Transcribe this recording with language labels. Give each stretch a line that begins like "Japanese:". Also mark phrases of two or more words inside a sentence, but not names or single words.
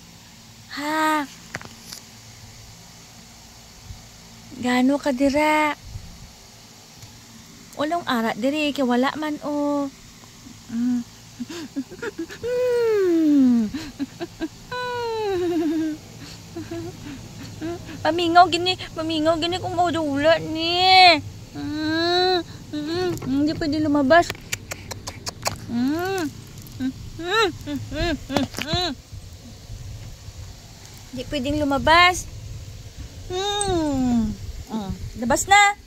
Hiligaynon: Ha? Gaano ka dira? Walang ara diri kay wala man o. Pamingaw gini kung maudula ni.
Filipino: Hindi pwede lumabas. Hindi pwedeng lumabas. Labas na.